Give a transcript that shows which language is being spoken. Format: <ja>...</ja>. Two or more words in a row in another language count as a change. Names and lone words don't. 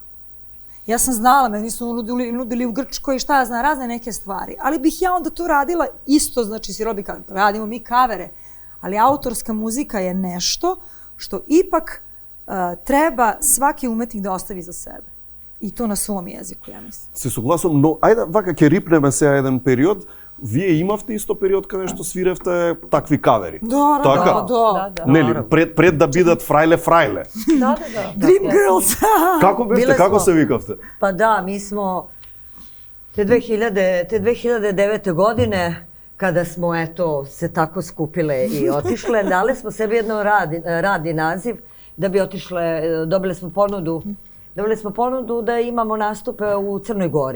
<sr>Ja sam znala, meni su nudili u Grčkoj i šta ja znam, razne neke stvari. Ali bih ja onda to radila isto, znači svirala bih, radimo mi kavere, ali autorska muzika je nešto što ipak treba svaki umetnik da ostavi za sebe. I to na svom jeziku, ja mislim.</sr> <mk>Се согласувам, но ајде вака ќе рипнеме сега еден период. Вие имавте исто период каде што свиревте такви кавери.</mk> <sr>Da.</sr> <mk>Нели, пред да бидат фрајле.</mk> <sr>Da. Dream Girls!</sr> <mk>Како бевте, како се викавте?</mk> <sr>Pa da, mi smo te 2009. godine, kada smo se tako skupile i otišle, dali smo sebi jedno radni naziv da bi otišle, dobili smo ponudu da imamo nastupe u Crnoj Gori.</sr>